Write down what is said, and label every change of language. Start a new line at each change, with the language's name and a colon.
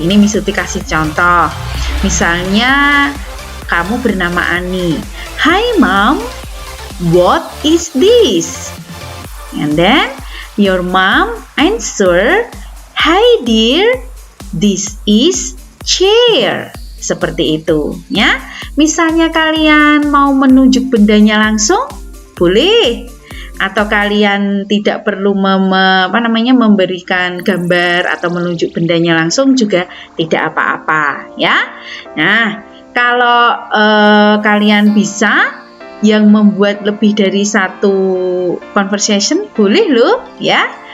Indonesian: Ini Miss Tuti kasih contoh. Misalnya kamu bernama Ani.
English: Hi mom, what is this? And then your mom answer, hi dear, this is chair.
Indonesian: Seperti itu, ya. Misalnya kalian mau menunjuk bendanya langsung, boleh. Atau kalian tidak perlu memberikan gambar atau menunjuk bendanya langsung juga tidak apa-apa, ya. Nah, kalau kalian bisa yang membuat lebih dari satu conversation boleh loh, ya.